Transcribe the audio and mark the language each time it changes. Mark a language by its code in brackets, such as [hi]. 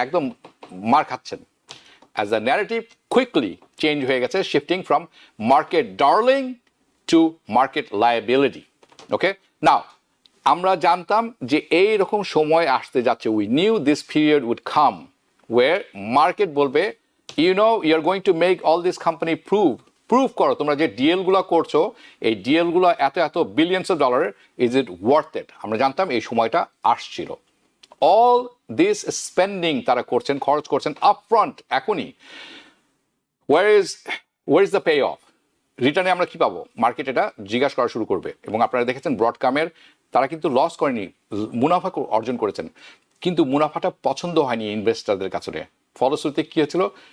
[bn] একদম মার খাচ্ছেন। [en] As the narrative quickly change [bn] হয়ে গেছে, [en] shifting from market darling to market liability. Okay? [bn] Now, আমরা জানতাম যে এই রকম সময় আসতে যাচ্ছে। [en] We knew this period would come where market বলবে, you know, you're going to make all this company prove [bn] করো তোমরা যে ডিএলগুলো করছো, এই ডিএলগুলো এত [en] Billions of dollar, is it worth it? [bn] আমরা জানতাম এই সময়টা আসছিল। [en] all this spending [bn] তারা করছেন, খরচ করছেন আপফ্রন্ট এখনই। [en] Where is the pay off? [bn] রিটার্নে আমরা কি পাবো? মার্কেট এটা জিজ্ঞাসা করা শুরু করবে। এবং আপনারা দেখেছেন ব্রডকমের, তারা কিন্তু লস করেনি, মুনাফা অর্জন করেছেন, কিন্তু মুনাফাটা পছন্দ হয়নি ইনভেস্টারদের কাছে। ফলশ্রুতিতে কী হয়েছিল?